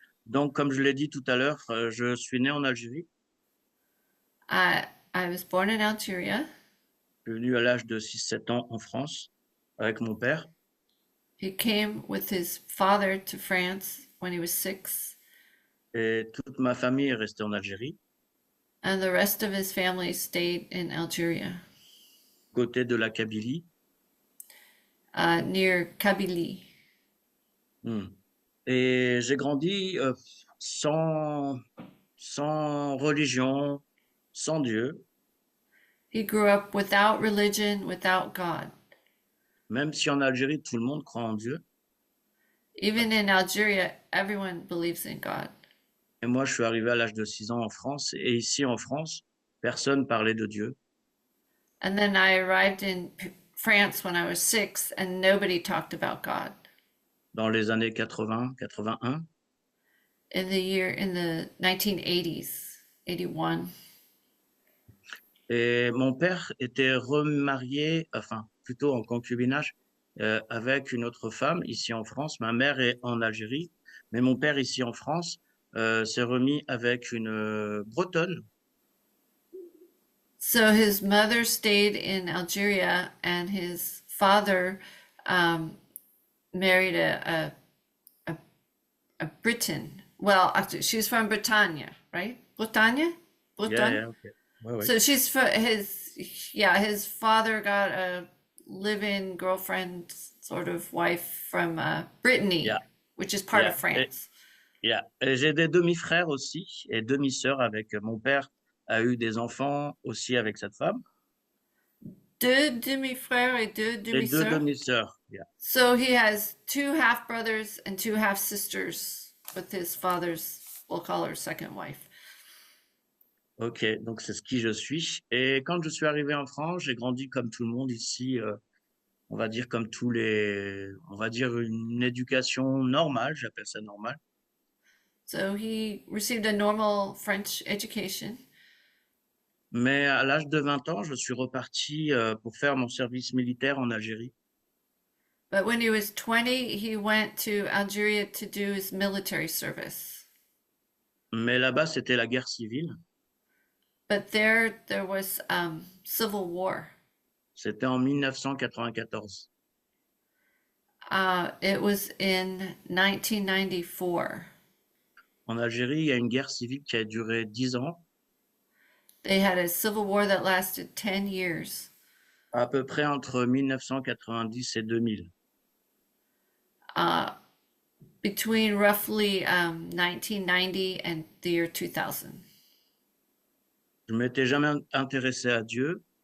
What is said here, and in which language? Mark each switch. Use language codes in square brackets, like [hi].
[fr] Donc, comme je l'ai dit tout à l'heure, je suis né en Algérie. [en] I was born in Algeria. [fr] Je suis venu à l'âge de 6-7 ans en France avec mon père. [en] He came with his father to France when he was 6. [fr] Et toute ma famille est restée en Algérie, [en] And the rest of his family stayed in Algeria, [fr] côté de la Kabylie. [en] near Kabylie. [fr] Et j'ai grandi sans religion, sans Dieu, [en] He grew up without religion, without God. [fr] même si en Algérie, tout le monde croit en Dieu. [en] Even in Algeria, everyone believes in God. [fr] Et moi, je suis arrivé à l'âge de 6 ans en France. Et ici, en France, personne parlait de Dieu. [en] And then I arrived in France when I was 6, and nobody talked about God. [fr] Dans les années 80, 81. [en] In the 1980s, 81. [fr] Et mon père était remarié, enfin, plutôt en concubinage, avec une autre femme ici en France. Ma mère est en Algérie, mais mon père ici en France s'est remis avec une Bretonne. [en] So his mother stayed in Algeria, and his father married a Briton. Well, actually, she's from Bretagne, right? Bretagne? Breton? Yeah, okay. Ouais. So she's for his father got a live-in girlfriend, sort of wife from Brittany, Yeah. which is part Yeah. of France. [fr] Et j'ai des demi-frères aussi et demi-sœurs avec mon père a eu des enfants aussi avec cette femme. Deux demi-frères et deux Et deux demi-sœurs. demi-sœurs. Yeah. [en] So he has 2 half-brothers and 2 half-sisters with his father's, we'll call her second wife. [fr] Ok, donc c'est ce qui je suis. Et quand je suis arrivé en France, j'ai grandi comme tout le monde ici, on va dire comme on va dire une éducation normale, j'appelle ça normal. [en] So he received a normal French education. [fr] Mais à l'âge de 20 ans, je suis reparti pour faire mon service militaire en Algérie. [en] But when he was 20, he went to Algeria to do his military service. [fr] Mais là-bas, c'était la guerre civile. [en] But there was civil war. [fr] C'était en 1994. [en] It was in 1994. [fr] En Algérie, il y a une guerre civile qui a duré 10 ans, [en] They had a civil war that lasted 10 years, [fr] à peu près entre 1990 et 2000. [en] between roughly 1990 and the year 2000. [fr] Je m'étais jamais intéressé à Dieu.